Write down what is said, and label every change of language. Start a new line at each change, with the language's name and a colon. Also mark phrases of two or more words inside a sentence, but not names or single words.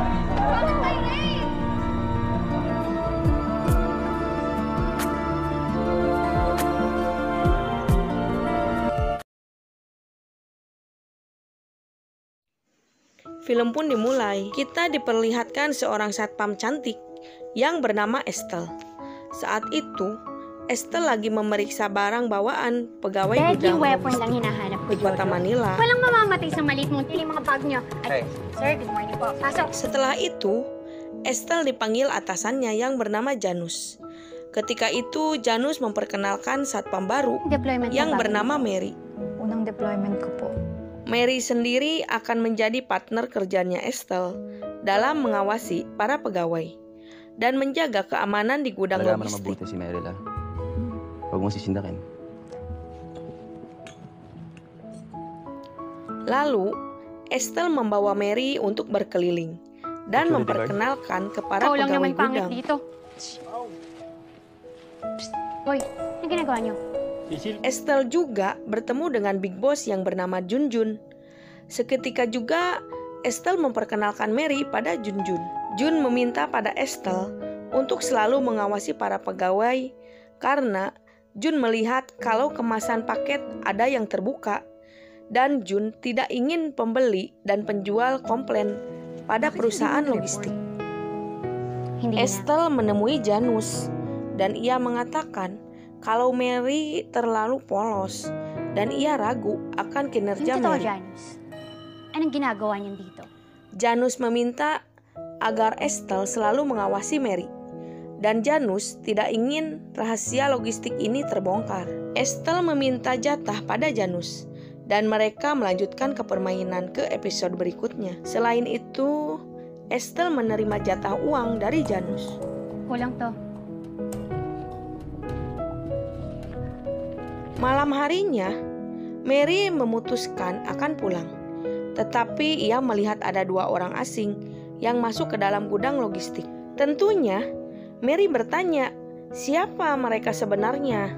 Indonesian: Film pun dimulai. Kita diperlihatkan seorang satpam cantik yang bernama Estelle. Saat itu, Estelle lagi memeriksa barang bawaan pegawai Deadly gudang weapon logistik
Filipino: lang hinahanap ko,
Indonesian: di kota Jojo. Manila.
Filipino: Walang mamamatay sa maliit mong tili mga bag nyo. Hey.
English: Sir, good morning
Filipino: po. Pasok.
Indonesian: Setelah itu, Estelle dipanggil atasannya yang bernama Janus. Ketika itu, Janus memperkenalkan satpam baru
Filipino: Deployment
Indonesian: yang
Filipino: na ba?
Indonesian: bernama Mary.
Filipino: Unang deployment ko po.
Indonesian: Mary sendiri akan menjadi partner kerjanya Estelle dalam mengawasi para pegawai dan menjaga keamanan di gudang
Filipino: Alagaan mo na
Indonesian: logistik.
Filipino: mabuti si Meryl, ha? Huwag mong sisindakin.
Indonesian: Lalu, Estelle membawa Mary untuk berkeliling dan Security memperkenalkan ke para
Filipino: Ikaw lang
Indonesian: pegawai
Filipino: naman pangit
Indonesian: gudang.
Filipino: dito. Psst. Hoy, ano ginagawa nyo?
Indonesian: Estelle juga bertemu dengan Big Boss yang bernama Junjun. Seketika juga Estelle memperkenalkan Mary pada Junjun. Jun meminta pada Estelle untuk selalu mengawasi para pegawai karena Jun melihat kalau kemasan paket ada yang terbuka dan Jun tidak ingin pembeli dan penjual komplain pada perusahaan logistik.
Filipino: Hindi na.
Indonesian: Estelle menemui Janus dan ia mengatakan kalau Mary terlalu polos dan ia ragu akan
Filipino: Yung
Indonesian: kinerja
Filipino: totoo,
Indonesian: Mary. Janus.
Filipino: Anong ginagawa niyan dito?
Indonesian: Janus meminta agar Estelle selalu mengawasi Mary dan Janus tidak ingin rahasia logistik ini terbongkar. Estelle meminta jatah pada Janus dan mereka melanjutkan ke permainan ke episode berikutnya. Selain itu, Estelle menerima jatah uang dari Janus.
Filipino: Kulang to.
Indonesian: Malam harinya, Mary memutuskan akan pulang. Tetapi ia melihat ada 2 orang asing yang masuk ke dalam gudang logistik. Tentunya, Mary bertanya, siapa mereka sebenarnya?